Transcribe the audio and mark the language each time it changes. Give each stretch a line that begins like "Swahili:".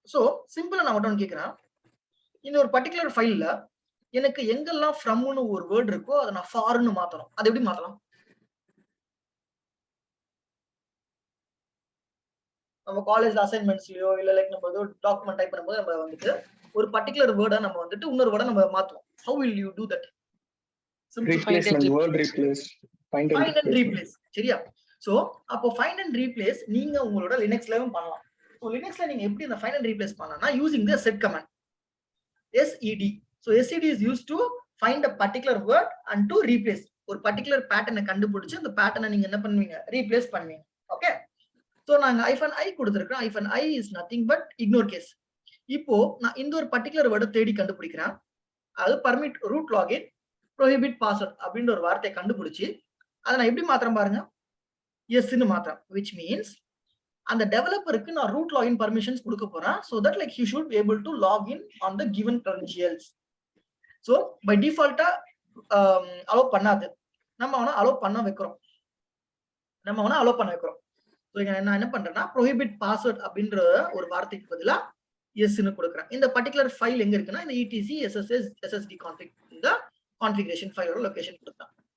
Tamil: So சிம்பிளா நான் மட்டும் கேட்கிறேன், இந்த ஒரு பர்டிகுலர் ஃபைல்ல எனக்கு எங்கெல்லாம் ஃப்ரம்னு ஒரு வேர்ட் இருக்கோ அதை நான் ஃபார்னு மாத்தணும். அது எப்படி மாத்தலாம்? நம்ம காலேஜ் அசைன்மெண்ட்ஸ்லயோ இல்ல லைக் நம்ம ஏதோ டாக்குமெண்ட் டைப் பண்ணும்போது நம்ம வந்துட்டு ஒரு பர்டிகுலர் வேர்டை நம்ம வந்துட்டு இன்னொரு வேர்டை நம்ம மாத்துவோம்.
English: How will you do that? Replacement, word replace, find and replace.
Tamil: சரியா? சோ அப்போ find and replace நீங்க உங்களோட லினக்ஸ்லயும் பண்ணலாம். சோ லினக்ஸ்ல நீங்க எப்படி இந்த find and replace பண்ணலாம்னா
English: using the set command sed. So sed is used to find a particular word and to replace.
Tamil: ஒரு பர்டிகுலர் பேட்டர்னை கண்டுபிடிச்சு அந்த பேட்டர்னை நீங்க என்ன பண்ணுவீங்க, ரீப்ளேஸ் பண்ணுவீங்க. ஓகே. சோ நாங்க -i கொடுத்திருக்கோம்.
English: -i is nothing but ignore case.
Tamil: இப்போ நான் இந்த ஒரு பர்டிகுலர் வேர்டை தேடி கண்டுபிடிக்கிறேன். அது permit root login prohibit password அப்படின்ற ஒரு வார்த்தையை கண்டுபிடிச்சு அதை நான் எப்படி மாத்திரம் பாருங்க, எஸ்ன்னு மாத்திரம்,
English: which means
Tamil: அந்த டெவலப்பருக்கு நான் ரூட் லாகின் பர்மிஷன்ஸ் கொடுக்க போறேன்.
English: so that like he should be able to log in on the given credentials. so by default
Tamil: allow பண்ணாது, நம்ம அவனை அலோவ் பண்ண வைக்கிறோம். ஸோ நான் என்ன பண்றேன்னா ப்ரோஹிபிட் பாஸ்வேர்ட் அப்படின்ற ஒரு வார்த்தைக்கு பதிலா எஸ்ன்னு கொடுக்குறேன். இந்த பர்டிகுலர் ஃபைல் எங்க இருக்குன்னா இந்த etc ssd config இந்த கான்ஃபிகரேஷன் ஃபைலோட லொகேஷன் கொடுத்தேன்.